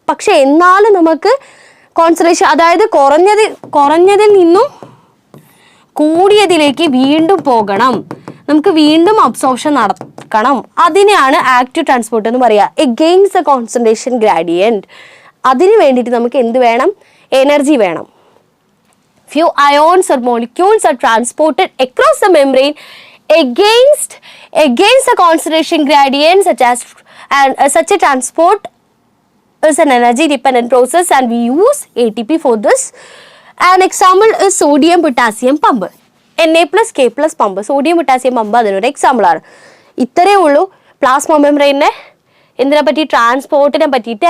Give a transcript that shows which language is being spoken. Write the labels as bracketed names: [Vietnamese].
[Malayalam] പക്ഷെ എന്നാലും നമുക്ക് കോൺസെൻട്രേഷൻ, അതായത് കുറഞ്ഞതിൽ നിന്നും കൂടിയതിലേക്ക് വീണ്ടും പോകണം, നമുക്ക് വീണ്ടും അബ്സോർപ്ഷൻ നടക്കണം. അതിനെയാണ് ആക്റ്റീവ് ട്രാൻസ്പോർട്ട് എന്ന് പറയുക. [English] Against a concentration gradient. [Malayalam] അതിന് വേണ്ടിയിട്ട് നമുക്ക് എന്ത് വേണം, എനർജി വേണം. [English] Few ions or molecules are transported across the membrane against the concentration gradient, such a transport is an energy dependent process, and we use ATP for this. An example is sodium potassium pump, Na+K+ pump. [Malayalam] sodium potassium pump അതിനൊരു example ആണ്. ഇത്രയേ ഉള്ളൂ plasma മെംബ്രെയിനെ എന്തിനെ പറ്റി, ട്രാൻസ്പോർട്ടിനെ പറ്റിയിട്ട്.